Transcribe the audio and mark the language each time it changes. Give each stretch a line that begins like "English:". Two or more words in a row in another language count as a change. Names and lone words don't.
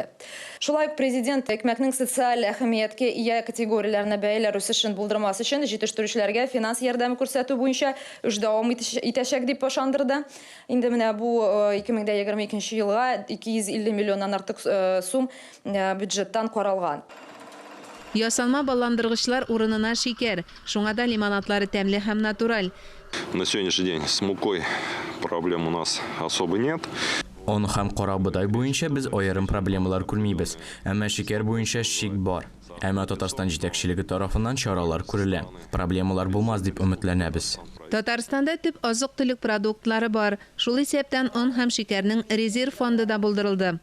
Tatar: Шулай ук Президент икмәкнең социаль әһәмияткә ия категорияләренә бәяләр үсешен булдырмас өчен җитештерүчеләргә финанс ярдәме күрсәтү буенча эш дәвам итәчәк дип ышандырды. Инде менә бу 2022 елга 250 миллионнан артык сум бюджеттан каралган. Ясалма балландыргычлар урынына шикәр, шуңа да лимонадлары тәмле һәм натураль.
Russian: На сегодняшний день с мукой проблем у нас особо нет.
Tatar: Он һәм кара бодай буенча без аерым проблемалар күрмибез, әмма шикәр буенча шик бар. Әмма Татарстан җитәкчелеге тарафыннан чаралар күрелә. Проблемалар булмас дип өметләнәбез. Татарстанда төп азык-төлек продуктлары бар. Шул исәптән он һәм шикәрнең резерв фонды да булдырылды.